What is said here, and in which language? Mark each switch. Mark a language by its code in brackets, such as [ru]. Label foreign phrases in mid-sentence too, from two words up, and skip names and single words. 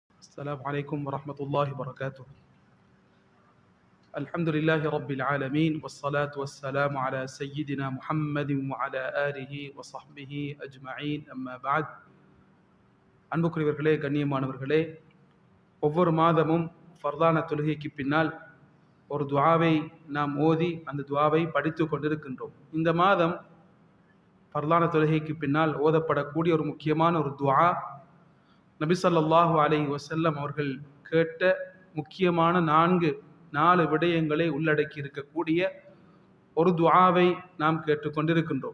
[ar] السلام عليكم ورحمة الله وبركاته. الحمد لله رب العالمين والصلاة والسلام على سيدنا محمد وعلى آله وصحبه أجمعين أما بعد. [ta] அன்புக்குரியவர்களே, கண்ணியமானவர்களே, ஒவ்வொரு மாதமும் ஃபர்தான தொழுகைக்கு பின்னால் ஒரு துஆவை நாம் ஓதி அந்த துஆவை படித்து கொண்டிருக்கின்றோம். இந்த மாதம் ஃபர்தான தொழுகைக்கு பின்னால் ஓதப்படக்கூடிய ஒரு முக்கியமான ஒரு துஆ, நபி [ar] صلى الله عليه وسلم [ta] அவர்கள் கேட்ட முக்கியமான நாலு விடயங்களை உள்ளடக்கி இருக்கக்கூடிய ஒரு துஆவை நாம் கேட்டுக்கொண்டிருக்கின்றோம்.